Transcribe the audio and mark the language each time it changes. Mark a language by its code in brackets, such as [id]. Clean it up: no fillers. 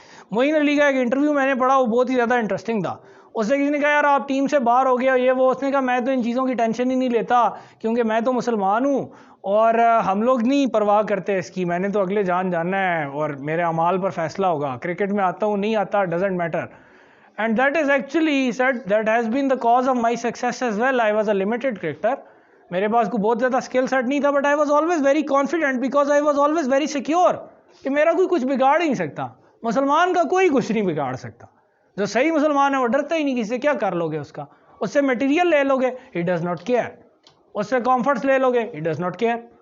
[ur] معین علی کا ایک انٹرویو میں نے پڑھا، وہ بہت ہی زیادہ انٹرسٹنگ تھا. اس سے کسی نے کہا یار آپ ٹیم سے باہر ہو گیا یہ وہ. اس نے کہا میں تو ان چیزوں کی ٹینشن ہی نہیں لیتا کیونکہ میں تو مسلمان ہوں اور ہم لوگ نہیں پرواہ کرتے اس کی. میں نے تو اگلے جان جاننا ہے اور میرے اعمال پر فیصلہ ہوگا. کرکٹ میں آتا ہوں نہیں آتا [en] Doesn't matter. And that is actually he said that has been the cause of my success as well. I was a limited cricketer. [ur] میرے پاس کو بہت زیادہ اسکل سیٹ نہیں تھا [en] but I was always very confident because I was always very secure [ur] کہ میرا کوئی کچھ بگاڑ ہی نہیں سکتا. مسلمان کا کوئی کچھ نہیں بگاڑ سکتا. جو صحیح مسلمان ہے وہ ڈرتا ہی نہیں کسی سے. کیا کر لو گے اس کا؟ اس سے مٹیریل لے لو گے [en] he does not care. [ur] اس سے کمفرٹس لے لو گے [en] he does not care.